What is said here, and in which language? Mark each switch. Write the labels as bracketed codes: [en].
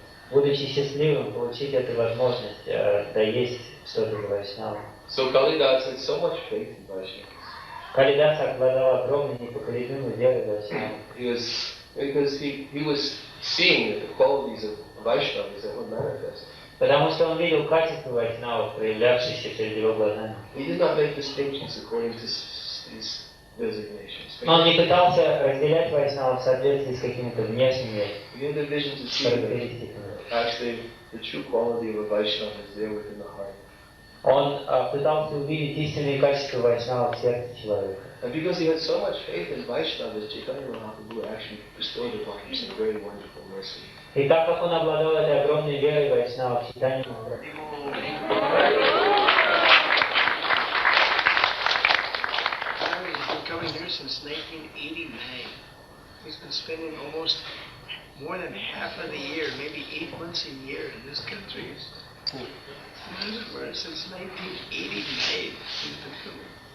[ru] Будучи счастливым, получить эту возможность доесть что-то за Вайшнава. [en] So Kalidas had so much faith in Vaishnava. [ru] Калидас обладал огромной непоколебимой верой в Вайшнава. [en] Because he was seeing that the qualities of Vaishnavas that were manifest. [ru] Потому что он видел качество Вайшнавов, проявлявшиеся перед его глазами. [en] He did not make distinctions according to these designations. [ru] Он не пытался разделять Вайшнавов в соответствии с какими-то внешними характеристиками. [en] Actually, the true quality of a Vaishnava is there within the heart. [ru] Он пытался увидеть истинные качества Вайшнава в сердце человека. [en] And because he had so much faith in Vaishnavas, Chaitanya Mahaprabhu actually bestowed upon him some very wonderful mercy. [ru] И так как он обладал этой огромной верой Вайшнава, Чайтанья Махараджа. [en] He's been coming here since 1989. He's been spending almost more than half of the year, maybe 8 months a year in this country. Since 1989, he's been coming.